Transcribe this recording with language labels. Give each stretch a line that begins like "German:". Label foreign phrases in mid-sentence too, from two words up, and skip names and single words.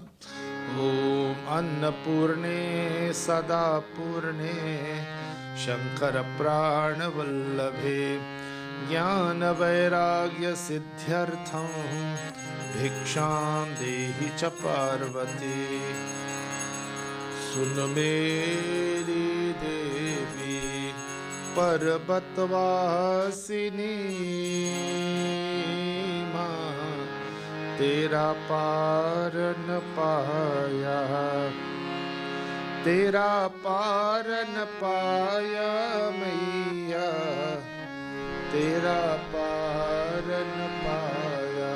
Sanskrit: ॐ अन्नपूर्णे सदा पूर्णे शङ्करप्राणवल्लभे ज्ञानवैराग्यसिद्ध्यर्थं भिक्षां देहि च पार्वती।
Hindi: सुन मेरी देवी पर्वतवासिनी माँ तेरा पार न पाया, तेरा पार न पाया मैया, तेरा पार न पाया।